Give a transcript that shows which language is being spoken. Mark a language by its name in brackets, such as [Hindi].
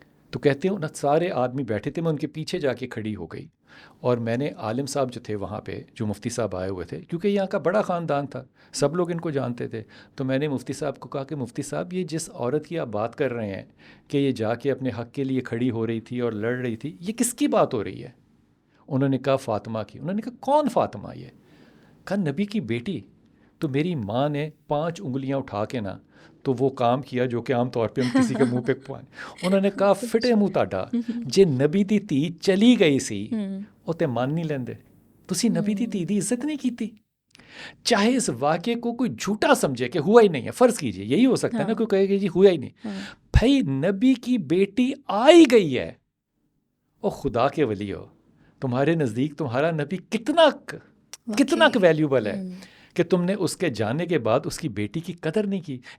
[Urdu] تو کہتے ہیں سارے آدمی بیٹھے تھے، میں ان کے پیچھے جا کے کھڑی ہو گئی، اور میں نے عالم صاحب جو تھے وہاں پہ، جو مفتی صاحب آئے ہوئے تھے، کیونکہ یہاں کا بڑا خاندان تھا، سب لوگ ان کو جانتے تھے، تو میں نے مفتی صاحب کو کہا کہ مفتی صاحب یہ جس عورت کی آپ بات کر رہے ہیں کہ یہ جا کے اپنے حق کے لیے کھڑی ہو رہی تھی اور لڑ رہی تھی، یہ کس کی بات ہو رہی ہے؟ انہوں نے کہا فاطمہ کی. انہوں نے کہا کون فاطمہ؟ یہ کہا نبی کی بیٹی. تو میری ماں نے 5 انگلیاں اٹھا کے نا تو وہ کام کیا جو کہ عام طور پہ ہم کسی کے منہ پہ پوائیں. [Punjabi] انہوں نے کہا فٹے منہ تاڈا جے نبی دی تھی چلی گئی سی وہ تے مان نہیں لیندے، تسی نبی دی تھی دی عزت نہیں کیتی. [Urdu] چاہے اس واقعے کو کوئی جھوٹا سمجھے کہ ہوا ہی نہیں ہے، فرض کیجئے یہی ہو سکتا ہے نا، کوئی کہے کہ جی ہوا ہی نہیں، بھائی نبی کی بیٹی آئی گئی ہے. او خدا کے ولی ہو، تمہارے نزدیک تمہارا نبی کتنا ویلیوبل ہے کہ تم نے اس کے جانے کے بعد اس کی بیٹی کی قدر نہیں کی.